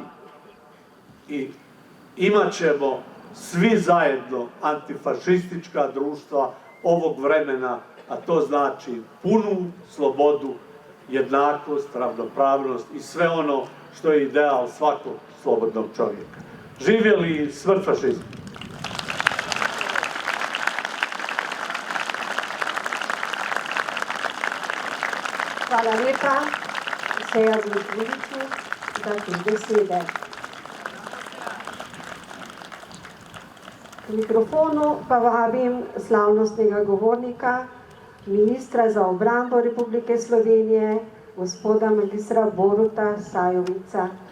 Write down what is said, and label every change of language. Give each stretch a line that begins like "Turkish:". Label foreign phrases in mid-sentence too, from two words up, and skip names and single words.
Croatian: I imat ćemo svi zajedno antifašistička društva ovog vremena, a to znači punu slobodu, jednakost, ravnopravnost i sve ono što je ideal svakog slobodnog čovjeka. Živjeli smrt fašizmu!
Slovenian: Hvala lepa. Seja zaključi za te besede. K mikrofonu pa vabim slavnostnega govornika, ministra za obrambo Republike Slovenije, gospoda magistra Boruta Sajovica.